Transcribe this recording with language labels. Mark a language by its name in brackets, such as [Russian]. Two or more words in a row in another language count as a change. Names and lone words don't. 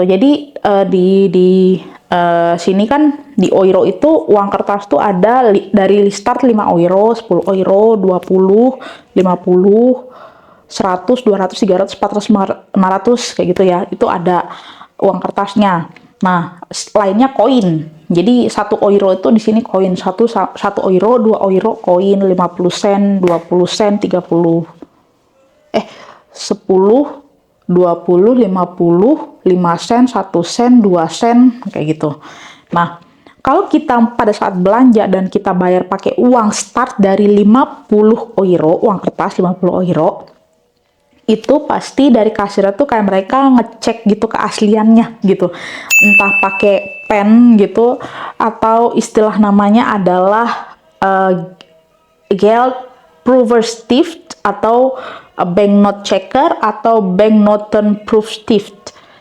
[Indonesian] Jadi di sini kan di euro itu uang kertas tuh ada dari start 5 euro, 10 euro, 20, 50, 100, 200, 300, 400, 500 kayak gitu ya. Itu ada uang kertasnya. Nah, lainnya koin. Jadi 1 euro itu di sini koin, 1 euro, 2 euro koin, 50 sen, 20 sen, 30 10, 20, 50, 5 sen, 1 sen, 2 sen, kayak gitu. Nah, kalau kita pada saat belanja dan kita bayar pakai uang start dari 50 euro, uang kertas 50 euro, itu pasti dari kasir tuh kayak mereka ngecek gitu keasliannya gitu. Entah pakai pen gitu, atau istilah namanya adalah Geldproeverstift atau [English] banknote checker [Indonesian] atau [German] banknoten proofstift.